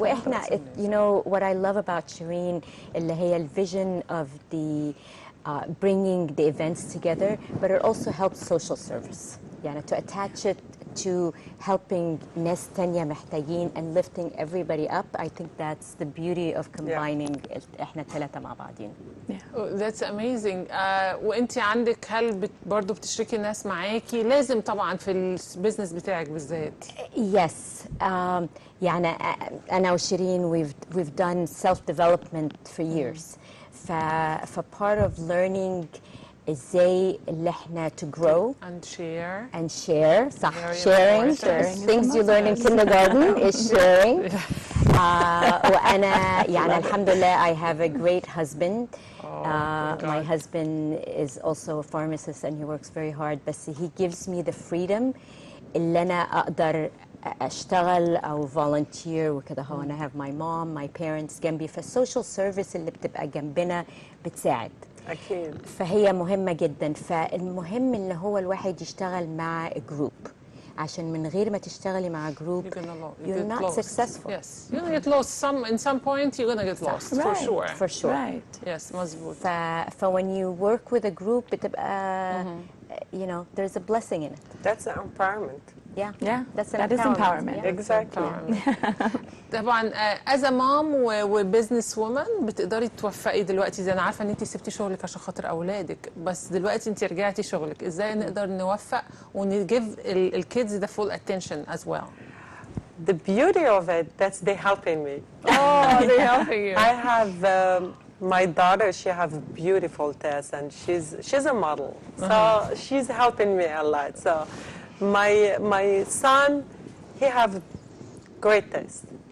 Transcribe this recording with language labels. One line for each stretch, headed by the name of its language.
English: واحنا what I love about Shireen
Arabic: اللي هي
English: vision of the bringing the events together, but it also helps social service. يعني to attach it into helping
Arabic: ناس تانية محتاجين
English: and lifting everybody up. I think that's the beauty of combining
Arabic: احنا الثلاثة مع بعضين.
English: That's amazing.
Arabic: وانت عندك هل برضو بتشركي الناس معاكي؟ لازم طبعا في البيزنس بتاعك بالذات.
English: Yes.
Arabic: يعني أنا وشيرين
English: we've done self-development for years. ف part of learning
Arabic: ازاي اللي احنا
English: to grow and share صح sharing things you learn in kindergarten is sharing.
Arabic: وأنا يعني الحمد لله
English: I have a great husband. My husband is also a pharmacist and he works very hard, بس he gives me the freedom
Arabic: اللي أنا أقدر أشتغل أو
English: volunteer وكده.
Arabic: هو أنا
English: have my mom, my parents
Arabic: جنبي، فالسوشيال سيرفيس اللي بتبقى جنبنا بتساعد. أكيد. فهي مهمة جدا. فالمهم اللي هو الواحد يشتغل مع جروب، عشان من غير ما تشتغلي مع جروب
English: you're not successful. Yes, you're gonna get lost. In some point you're gonna get lost for sure. For sure. Right. Yes,
Arabic: مظبوط.
English: when you work with a group بتبقى you know there's a blessing in it. That's empowerment. Yeah, that is empowerment. Yeah. Exactly.
Arabic: طبعا
English: as a mom
Arabic: وبزنس وومن بتقدري توفقي دلوقتي. زي انا عارفه ان انت سبتي شغلك عشان خاطر اولادك، بس دلوقتي انت رجعتي شغلك، ازاي نقدر نوفق ونجيب الكيدز
English: the full attention as well? The beauty of it, that's they helping me. Oh, they helping you. I have my daughter. She have beautiful tests, and she's a model. So she's helping me a lot. So my son, he have great taste.